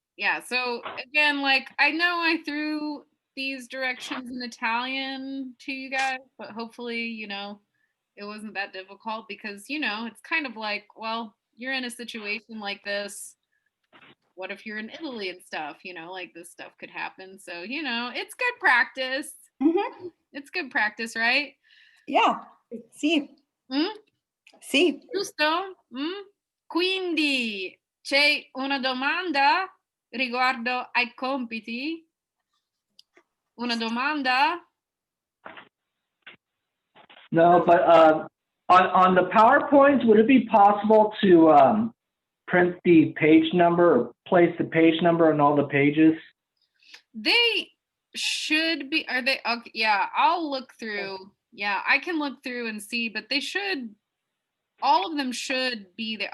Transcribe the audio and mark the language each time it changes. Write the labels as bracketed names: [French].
[English] Yeah, so again, like I know I threw these directions in Italian to you guys, but hopefully, you know, it wasn't that difficult because, you know, it's kind of like, well, you're in a situation like this. What if you're in Italy and stuff, you know, like this stuff could happen. So, you know, it's good practice. Mm-hmm. It's good practice, right? [Italian] Yeah. Sì. Sì. Giusto? Quindi c'è una domanda riguardo ai compiti? Una domanda? [English] No, but on the PowerPoints, would it be possible to print the page number or place the page number on all the pages? They should be, are they? Okay, yeah, I'll look through. Yeah, I can look through and see, but they should, all of them should be there.